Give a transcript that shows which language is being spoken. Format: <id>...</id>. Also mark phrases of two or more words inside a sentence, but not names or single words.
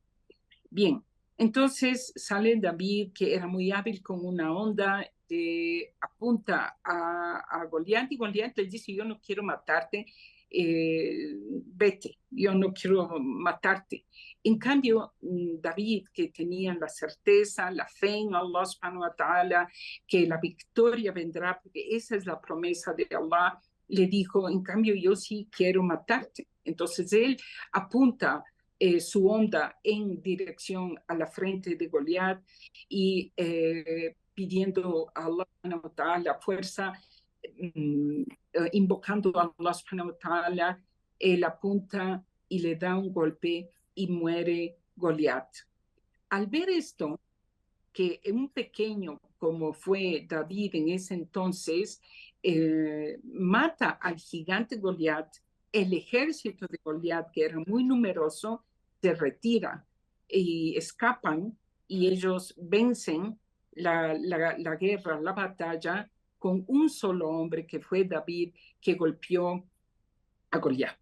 <es>Bien, entonces sale David, que era muy hábil con una onda, apunta a Goliat y Goliat le dice, yo no quiero matarte, vete, yo no quiero matarte. En cambio, David, que tenía la certeza, la fe en Allah</es> <ar>سبحانه وتعالى,</ar> <es>que la victoria vendrá, porque esa es la promesa de Allah, le dijo, en cambio, yo sí quiero matarte. Entonces él apunta su onda en dirección a la frente de Goliat y pidiendo a Allah la fuerza, invocando a Allah</es> <ar>سبحانه وتعالى,</ar> <es>él apunta y le da un golpe y muere Goliat. Al ver esto, que un pequeño como fue David en ese entonces, mata al gigante Goliat, el ejército de Goliat, que era muy numeroso, se retira y escapan y ellos vencen la guerra, la batalla, con un solo hombre que fue David, que golpeó a Goliat.</es>